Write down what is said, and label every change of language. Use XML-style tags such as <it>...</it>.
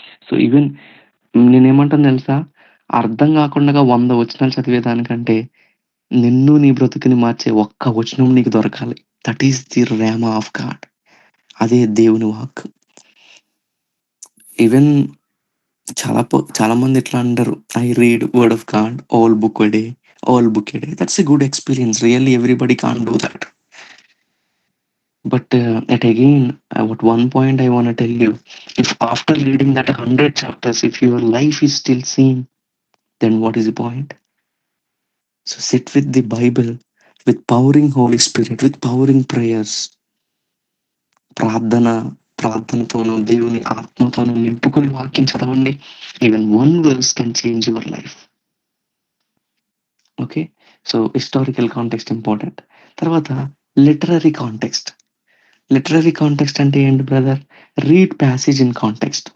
<te>So, even నేనేమంటానో తెలుసా? అర్థం గాకుండగా 100 వచనాలు చదివేదానికంటే నిన్ను, నీ బ్రతుకుని మార్చే ఒక్క వచనం నీకు దొరకాలి.</te> <en>That is the rhema of God.</en> <te>అదే దేవుని వాక్కు.</te> <en>even</en> <te>చాలా మంది ఎట్లా అంటారు,</te> <en>I read word of God all book a day, all book a day. That's a good experience. Really everybody can't do that. But at again, at one point I wanna tell you, if after reading that 100 chapters, if your life is still same, then what is the point? So sit with the Bible, with powering Holy Spirit, with powering prayers.</en> <te>ప్రార్థన ప్రార్థనతోనూ, దేవుని ఆత్మతోనూ నింపుకొని వాక్యం చదవండి.</te> <en>Even 1 verse can change your life. Okay. So, historical context important. తర్వాత literary context. Literary context</en> <te>అంటే ఏంటి brother?</te> <en>Read passage in context.</en>